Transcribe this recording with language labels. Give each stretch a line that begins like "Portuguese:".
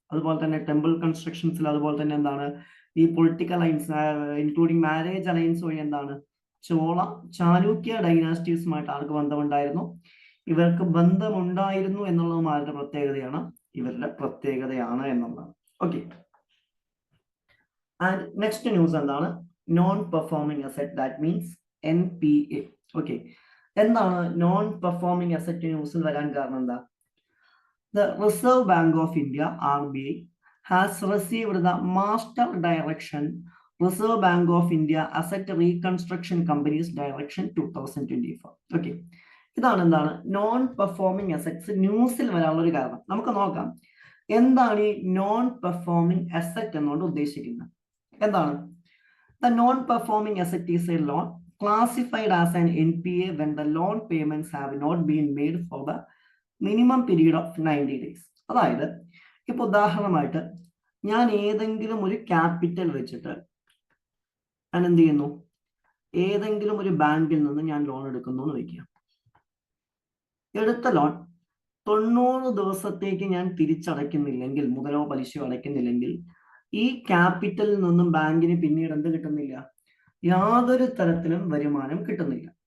Malayalam: അതുപോലെ തന്നെ ടെമ്പിൾ കൺസ്ട്രക്ഷൻസിൽ അതുപോലെ തന്നെ എന്താണ് ഈ political alliance including marriage alliance വഴി എന്താണ് ചോള ചാലുക്യ ഡൈനാസ്റ്റീസുമായിട്ട് ആർക്ക് ബന്ധമുണ്ടായിരുന്നു, ഇവർക്ക് ബന്ധമുണ്ടായിരുന്നു എന്നുള്ളതും ആരുടെ പ്രത്യേകതയാണ്, ഇവരുടെ പ്രത്യേകതയാണ് എന്നുള്ളതാണ്.
English: okay, and next news
Malayalam: എന്താണ്,
English: Non performing asset, that means NPA.
Malayalam: Okay, എന്താണ് നോൺ പെർഫോമിംഗ് അസെറ്റ് ന്യൂസിൽ വരാൻ കാരണം എന്താ?
English: The Reserve Bank of India (RBI) has received the Master Direction Reserve Bank of India Asset Reconstruction Companies Direction 2024.
Malayalam: Okay, ഇതാണ് എന്താണ് non performing assets ന്യൂസിൽ വരാനുള്ള ഒരു കാരണം. നമുക്ക് നോക്കാം എന്താണ് ഈ നോൺ പെർഫോമിംഗ് അസറ്റ് എന്നുകൊണ്ട് ഉദ്ദേശിക്കുന്നത്. എന്താണ്?
English: The non-performing asset is a loan classified as an NPA when the loan payments have not been made for the minimum period of 90 days.
Malayalam: അതായത് ഇപ്പൊ ഉദാഹരണമായിട്ട് ഞാൻ ഏതെങ്കിലും ഒരു ക്യാപിറ്റൽ വെച്ചിട്ട് ഞാൻ എന്ത് ചെയ്യുന്നു, ഏതെങ്കിലും ഒരു ബാങ്കിൽ നിന്ന് ഞാൻ ലോൺ എടുക്കുന്നു എന്ന് വയ്ക്കുക. എടുത്ത ലോൺ 90 ദിവസത്തേക്ക് ഞാൻ തിരിച്ചടയ്ക്കുന്നില്ലെങ്കിൽ, മുതലോ പലിശയോ അടയ്ക്കുന്നില്ലെങ്കിൽ, ഈ ക്യാപിറ്റലിൽ നിന്നും ബാങ്കിന് പിന്നീട് എന്ത് കിട്ടുന്നില്ല, യാതൊരു തരത്തിലും വരുമാനം കിട്ടുന്നില്ല.